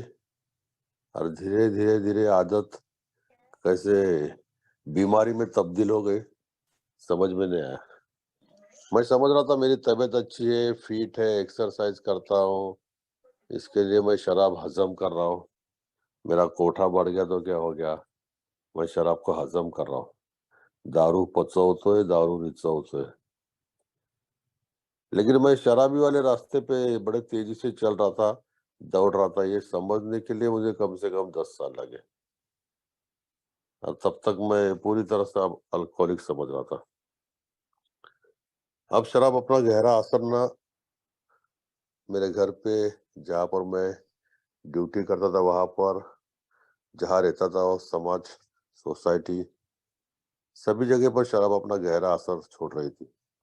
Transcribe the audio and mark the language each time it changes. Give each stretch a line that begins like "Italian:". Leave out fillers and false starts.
Hindi: और धीरे धीरे धीरे आदत कैसे बीमारी में तब्दील हो गई, समझ में नहीं आया. मैं समझ रहा था मेरी तबीयत अच्छी है, फिट है, एक्सरसाइज करता हूँ, इसके लिए मैं शराब हजम कर रहा हूँ. मेरा कोठा बढ़ गया तो क्या हो गया, मैं शराब को हजम कर रहा हूँ.
Marathi: दारू पचवतोय, दारू रिचवतोय.
Hindi: लेकिन मैं शराबी वाले रास्ते पे बड़े तेजी से चल रहा था, दौड़ रहा था. ये समझने के लिए मुझे कम से कम 10 साल लगे. और तब तक मैं पूरी तरह से अब अल्कोहलिक समझ रहा था. अब शराब अपना गहरा असर ना मेरे घर पे, जहाँ पर मैं ड्यूटी करता था वहां पर, जहाँ रहता था, वो समाज, सोसाइटी, सभी जगह पर शराब अपना गहरा असर छोड़ रही थी.